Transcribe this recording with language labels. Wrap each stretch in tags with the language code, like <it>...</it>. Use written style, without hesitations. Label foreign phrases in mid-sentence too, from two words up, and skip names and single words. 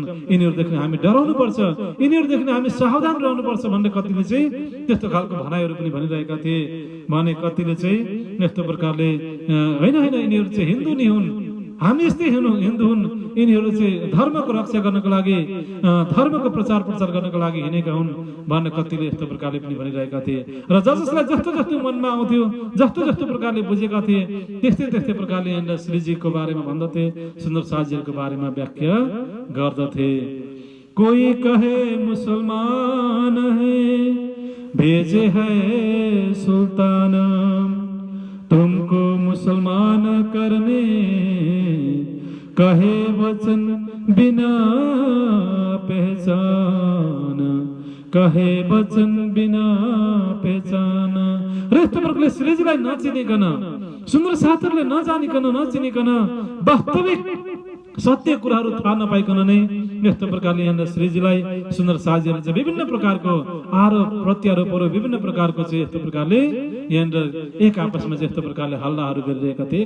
<ne>यिनीहरूदेखि हामी डराउनु पर्छ, यिनीहरूदेखि हामी सावधान रहनुपर्छ भन्ने कतिले चाहिँ त्यस्तो खालको भनाइहरू पनि भनिरहेका थिए भने कतिले चाहिँ यस्तो प्रकारले होइन यिनीहरू चाहिँ हिन्दू नै हुन्, हामी यस्तै हिन्दू हुन्, यिनीहरू चाहिँ धर्मको रक्षा गर्नको लागि, धर्मको प्रचार गर्नको लागि हिँडेका हुन् भन्ने कतिले यस्तो प्रकारले पनि भनिरहेका थिए। र जसलाई जस्तो मनमा आउँथ्यो, जस्तो प्रकारले बुझेका थिए त्यस्तै प्रकारले यहाँनिर श्रीजीको बारेमा भन्दथे, सुन्दर साथजीहरूको बारेमा व्याख्या गर्दथे।</ne> <hi>कोई कहे मुसलमान है भेजे है सुल्तान, तुमको मुसलमान करने कहे वचन बिना पहचान, कहे वचन बिना पहचान।</hi> <ne>र यस्तो प्रकारले श्रीजीलाई नचिनिकन, सुन्दर साथहरूले नचिनिकन वास्तविक सत्य कुराहरू थाहा नपाइकन नै यस्तो प्रकारले यहाँनिर श्रीजीलाई सुन्दर साथजीहरूले चाहिँ विभिन्न प्रकारको आरोप प्रत्यारोपहरू विभिन्न प्रकारको चाहिँ यस्तो प्रकारले यहाँनिर एक आपसमा चाहिँ यस्तो प्रकारले हल्लाहरू गरिरहेका थिए।</ne>